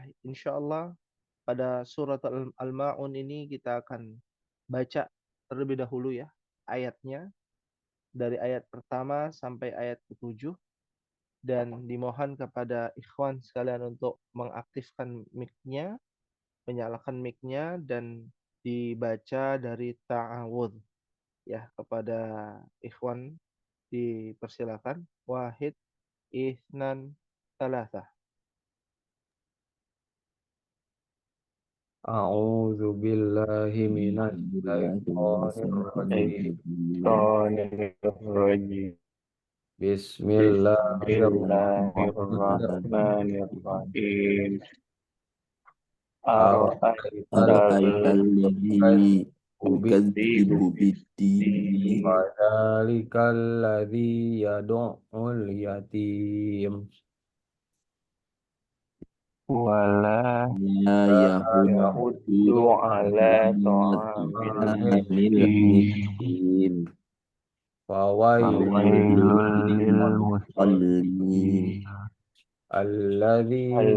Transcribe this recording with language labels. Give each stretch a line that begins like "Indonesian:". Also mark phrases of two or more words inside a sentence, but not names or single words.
Indonesian: Insyaallah pada surat Al-Ma'un ini kita akan baca terlebih dahulu ya ayatnya dari ayat pertama sampai ayat ke-7, dan dimohon kepada ikhwan sekalian untuk mengaktifkan mic-nya, menyalakan mic-nya, dan dibaca dari ta'awudz ya. Kepada ikhwan dipersilakan.
Arabic: واحد اثنان ثلاثة. أعوذ بالله من الشيطان الرجيم. Bismillahirrahmanirrahim. أرأيت الذي يكذب بالدين. فذلك الذي يدع اليتيم ولا لا يحض على طعام طعام المسكين فويل فويل للمصلين للمصلين الذين